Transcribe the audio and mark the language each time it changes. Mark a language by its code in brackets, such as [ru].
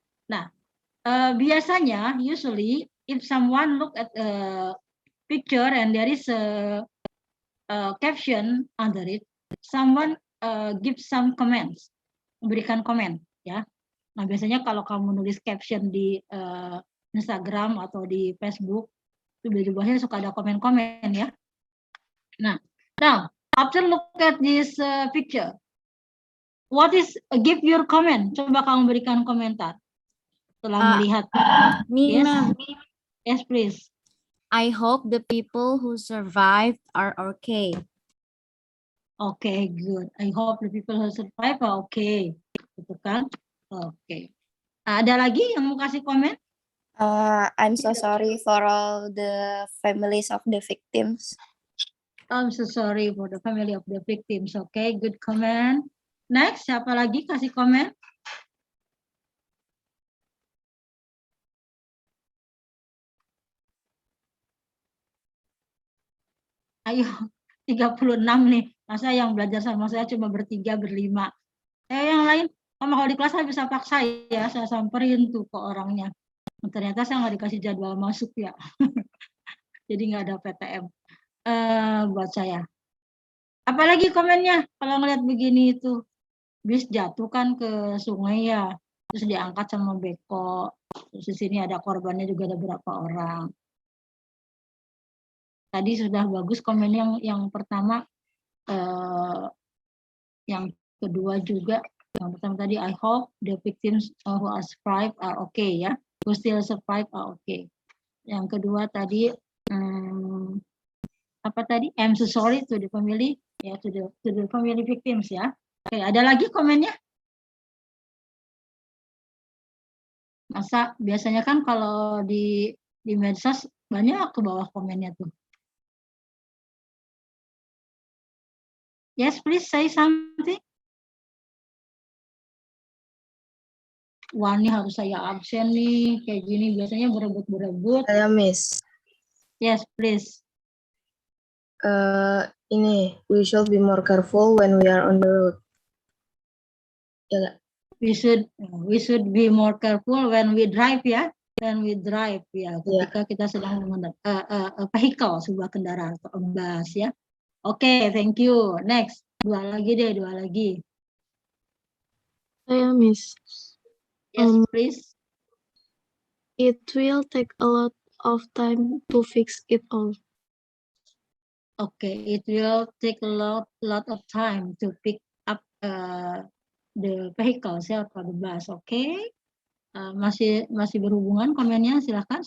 [id] Nah, biasanya [en] usually if someone look at a picture and there is a caption under it, someone give some comments, [id] memberikan komen, ya. Nah, biasanya kalau kamu nulis caption di Instagram atau di Facebook, itu biasanya suka ada komen-komen, ya. [en] Nah, now after look at this picture, what is give your comment? [id] Coba kamu berikan komentar setelah melihat. [en] Me, Yes, ma'am. yes, please. I hope the people who survived are okay. Okay, good. I hope the people who survive are okay. [id] Gitu kan? Oke. Ada lagi yang mau kasih komen? [en] I'm so sorry for all the families of the victims. I'm so sorry for the family of the victims. Okay, good comment. Next, [id] siapa lagi kasih komen? Ayo, 36 nih. Masa yang belajar sama saya cuma bertiga, berlima. Yang lain, kalau di kelas saya bisa paksa ya, saya samperin tuh ke orangnya. Ternyata saya nggak dikasih jadwal masuk ya. Jadi nggak ada PTM buat saya. Apalagi komennya kalau ngeliat begini itu, bis jatuh kan ke sungai ya, terus diangkat sama beko. Terus di sini ada korbannya juga, ada berapa orang. Tadi sudah bagus komen yang pertama, yang kedua juga. Yang pertama tadi, [en] I hope the victims who are survived are okay ya, who still survive are okay. [id] Yang kedua tadi apa tadi? [en] I'm so sorry to the family, ya, to the family victims ya. [id] Oke, ada lagi komennya? Masa biasanya kan kalau di medsos banyak ke bawah komennya tuh. [en] Yes, please say something. [id] Wah, ini harus saya absen nih, kayak gini biasanya berebut-berebut. Saya Miss. [en] Yes, please. Ini, we should be more careful when we are on the road. [id] Ya, [en] We should be more careful when we drive ya. When we drive [id] ya, ketika kita sedang mengendarai vehicle, sebuah kendaraan atau bus ya. [en] Oke, thank you. Next, [id] dua lagi. Saya Miss. [en] Yes, please. It will take a lot of time to fix it all. Okay, it will take a lot of time to pick up the vehicles ya, atau the bus. [id] Okay, masih berhubungan komennya, silahkan.